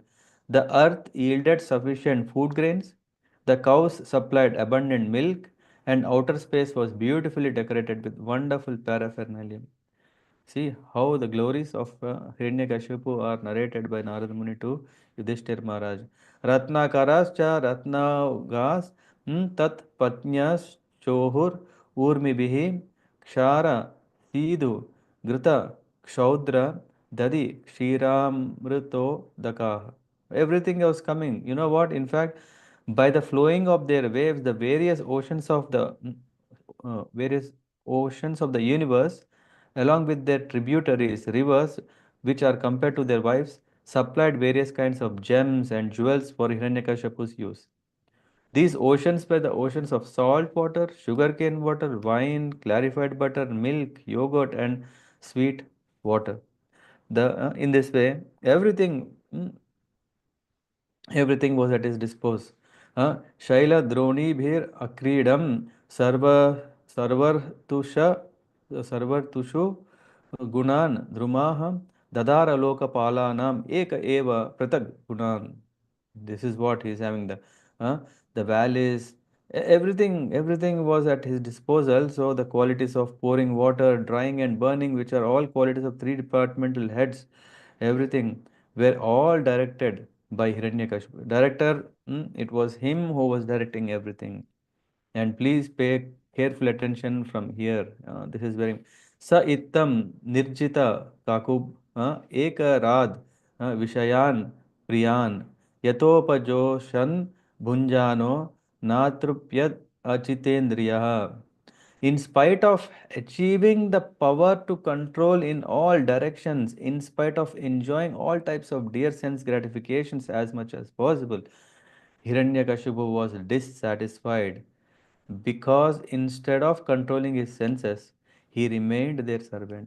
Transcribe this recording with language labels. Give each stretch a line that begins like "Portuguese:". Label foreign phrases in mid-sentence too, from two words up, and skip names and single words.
English: The earth yielded sufficient food grains, the cows supplied abundant milk, and outer space was beautifully decorated with wonderful paraphernalia. See how the glories of Hiranyakashipu are narrated by Narada Muni to Yudhishthir Maharaj.
Sanskrit: रत्नाकराश्च रत्नौघांस् तत् पत्न्यश् चोहुर् ऊर्मिभिः क्षार सीधु घृत क्षौद्र दधि क्षीरामृतो दकाः.
English: Everything was coming. You know what? In fact, by the flowing of their waves, the various oceans of the universe, along with their tributaries, rivers, which are compared to their wives, supplied various kinds of gems and jewels for Hiranyakashipu's use. These oceans were the oceans of salt water, sugarcane water, wine, clarified butter, milk, yogurt, and sweet water. In this way, everything was at his disposal.
Sanskrit: शैल द्रोणी भिर् आक्रीडं सर्वर् तुषु गुणान् द्रुमाः दधार लोक पालानाम् एक एव पृथग् गुणान्.
English: This is what he's having uh, the valleys, everything was at his disposal. So the qualities of pouring water, drying and burning, which are all qualities of three departmental heads, everything were all directed by Hiranyakashipu. Director, it was him who was directing everything. And please pay careful attention from here. This is very.
Sanskrit: स इत्थं निर्जित ककुब् एक राड् विषयान् प्रियान् यथोपजोषं भुञ्जानो नातृप्यद् अजितेन्द्रियः.
English: In spite of achieving the power to control in all directions, in spite of enjoying all types of dear sense gratifications as much as possible, Hiranyakashipu was dissatisfied because instead of controlling his senses, he remained their servant.